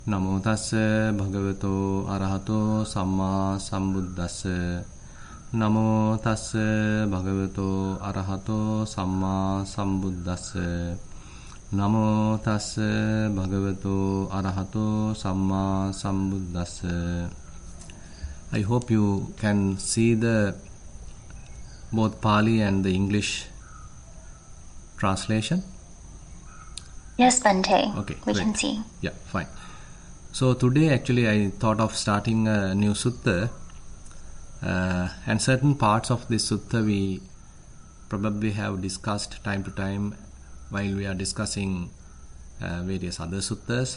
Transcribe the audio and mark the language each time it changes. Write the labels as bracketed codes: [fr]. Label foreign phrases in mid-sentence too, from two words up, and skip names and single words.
[pi] Namo tassa bhagavato arahato samma sambuddhassa. Namo tassa bhagavato arahato samma sambuddhassa. Namo tassa bhagavato arahato samma sambuddhassa. [en] I hope you can see the both Pali and the English translation. Yes, Bhante. Okay, we great. can see. Yeah, fine. So today actually I thought of starting a new sutta, and certain parts of this sutta we probably have discussed time to time while we are discussing various other suttas.